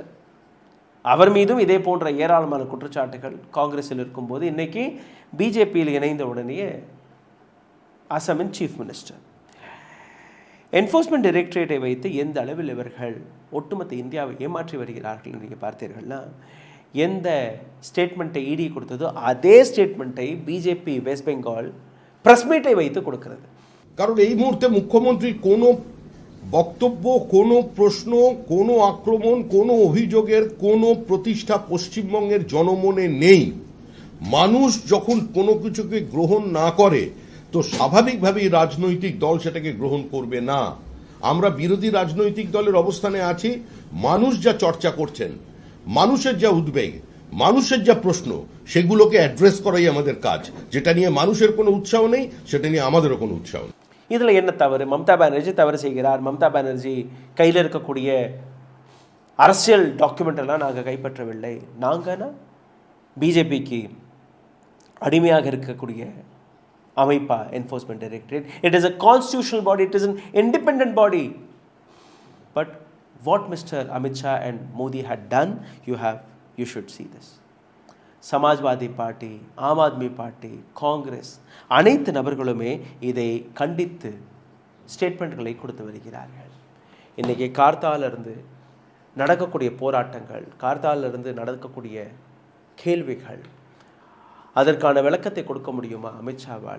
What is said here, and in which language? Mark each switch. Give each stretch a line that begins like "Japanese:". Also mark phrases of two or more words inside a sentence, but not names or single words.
Tamil: அவர் மீதும் இதே போன்ற ஏராளமான குற்றச்சாட்டுகள் காங்கிரஸில் இருக்கும்போது இன்னைக்கு பிஜேபியில் இணைந்த உடனே அசாமின்
English: Chief Minister. Enforcement Directorate
Tamil: வைத்து எந்த அளவில் இவர்கள் ஒட்டுமொத்த இந்தியாவை ஏமாற்றி வருகிறார்கள் நீங்கள் பார்த்தீர்கள்னா, எந்த ஸ்டேட்மெண்ட்டை இடி கொடுத்ததோ அதே ஸ்டேட்மெண்ட்டை பிஜேபி வெஸ்ட் பெங்கால்
English: press meet
Tamil: வைத்து கொடுக்கிறது.
Bangla: কারণ এই মুহূর্তে মুখ্যমন্ত্রী কোনো বক্তব্য, কোনো প্রশ্ন, কোনো আক্রমণ, কোনো অভিযোগের কোনো প্রতিষ্ঠা পশ্চিমবঙ্গের জনমনে নেই। মানুষ যখন কোনো কিছুকে গ্রহণ না করে তো স্বাভাবিকভাবেই রাজনৈতিক দল সেটাকে গ্রহণ করবে না। আমরা বিরোধী রাজনৈতিক দলের অবস্থানে আছি। মানুষ যা চর্চা করছেন, মানুষের যা উদ্বেগ, মানুষের যা প্রশ্ন, সেগুলোকে অ্যাড্রেস করাই আমাদের কাজ। যেটা নিয়ে মানুষের কোনো উৎসাহ নেই, সেটা নিয়ে আমাদেরও কোনো উৎসাহ নেই।
Tamil: இதில் என்ன தவறு? மம்தா பானர்ஜி தவறு செய்கிறார். மம்தா பானர்ஜி கையில் இருக்கக்கூடிய அரசியல் டாக்குமெண்ட் எல்லாம் நாங்கள் கைப்பற்றவில்லை. நாங்கன்னா பிஜேபிக்கு அடிமையாக இருக்கக்கூடிய அமைப்பா
English: Enforcement Directorate? It is a constitutional body, it is an independent body. But what Mister Amit Shah and Modi had done, you should see this.
Tamil: சமாஜ்வாதி பார்ட்டி, ஆம் ஆத்மி பார்ட்டி, காங்கிரஸ் அனைத்து நபர்களுமே இதை கண்டித்து ஸ்டேட்மெண்ட்களை கொடுத்து வருகிறார்கள். இன்றைக்கி கார்த்தாலிருந்து நடக்கக்கூடிய போராட்டங்கள், கார்த்தாலிருந்து நடக்கக்கூடிய கேள்விகள், அதற்கான விளக்கத்தை கொடுக்க முடியுமா அமித்ஷாவால்?